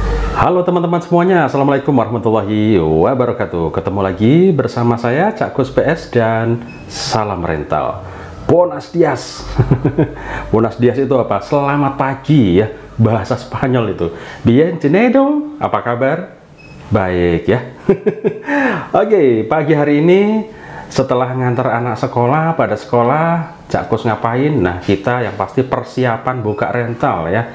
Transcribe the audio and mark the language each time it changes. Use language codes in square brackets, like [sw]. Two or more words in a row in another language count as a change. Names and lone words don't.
[id] Halo teman-teman semuanya, [ar] السلام عليكم ورحمة الله وبركاته. [id] Ketemu lagi bersama saya Cak Gus PS dan salam rental. [es] Buenos dias. Buenos dias [id] itu apa? Selamat pagi ya, bahasa Spanyol itu. Bienvenido, apa kabar? Baik ya. Oke, pagi hari ini setelah ngantar anak sekolah, pada sekolah Cak Gus ngapain? Nah, kita yang pasti persiapan buka rental ya.